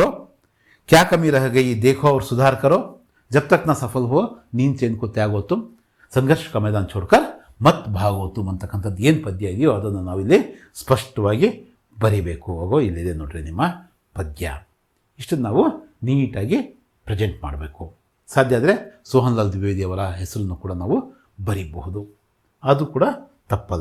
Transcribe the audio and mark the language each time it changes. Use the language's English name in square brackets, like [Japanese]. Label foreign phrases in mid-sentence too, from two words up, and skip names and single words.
[Hindi] क्या कमी रह गई देखो और सुधार करो. जब तक ना सफल हो नींद चैन को त्यागो तुम, संघर्ष का मैदान छोड़कर मत भागो तुम [Kannada] ಅಂತಕ್ಕಂಥದ್ದು ಏನು ಪದ್ಯ ಇದೆಯೋ ಅದನ್ನು ನಾವಿಲ್ಲಿ ಸ್ಪಷ್ಟವಾಗಿ ಬರಿಬೇಕು. ಹೋಗೋ ಇಲ್ಲಿದೆ ನೋಡ್ರಿ ನಿಮ್ಮ ಪದ್ಯ. ಇಷ್ಟನ್ನು ನಾವು ನೀಟಾಗಿ ಪ್ರೆಸೆಂಟ್ ಮಾಡಬೇಕು. ಸಾಧ್ಯ ಆದರೆ ಸೋಹನ್ ಲಾಲ್ ದ್ವಿವೇದಿ ಅವರ ಹೆಸರನ್ನು ಕೂಡ ನಾವು ಬರೀಬಹುದು, ಅದು ಕೂಡ ತಪ್ಪಲ್ಲ.